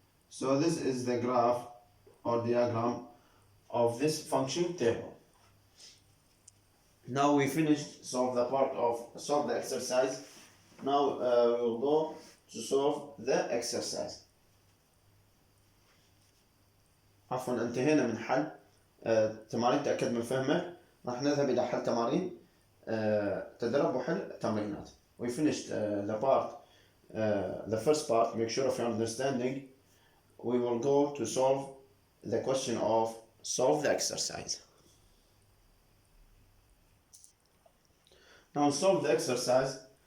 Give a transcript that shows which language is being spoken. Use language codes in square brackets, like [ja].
[en] So this is the graph or diagram of this function table. Now we finished solve the exercise. Now we will go to solve the exercise. [ar] عفوا انتهينا من حل تمارين تأكد من فهمك. راح نذهب إلى حل تمارين تدرب وحل تمرينات. [en] We finished the first part, make sure of your understanding. We will go to solve the question of solve the exercise. Now solve the exercise.